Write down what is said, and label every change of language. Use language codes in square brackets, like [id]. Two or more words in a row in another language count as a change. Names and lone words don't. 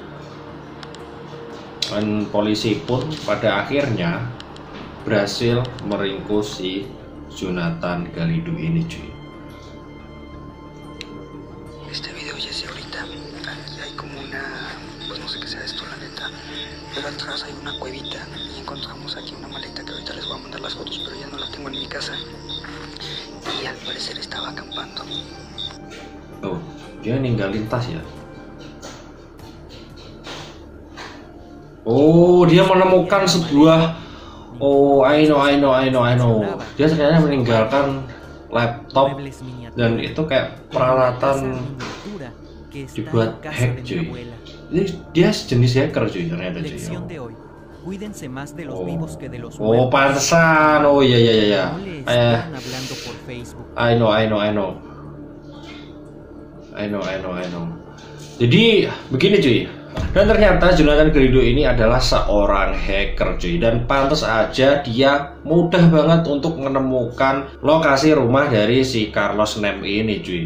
[id] Dan polisi pun pada akhirnya berhasil meringkus si Jonathan Galindo ini cuy. [es] Pero atrás hay una cuevita y encontramos aquí una maleta que ahorita les voy a mandar las fotos, pero ya no la tengo en mi casa y al parecer estaba acampando. [id] Dia ninggalin tas ya. Oh, dia menemukan sebuah. [en] Oh, I know. [id] Dia ternyata meninggalkan laptop dan itu kayak peralatan dibuat hack cuy. Ini dia sejenis hacker cuy ternyata cuy. Oh, pantesan. Oh iya. [en] I know. [id] Jadi begini cuy. Dan ternyata Jonathan Galindo ini adalah seorang hacker cuy. Dan pantas aja dia mudah banget untuk menemukan lokasi rumah dari si Carlos Name ini cuy.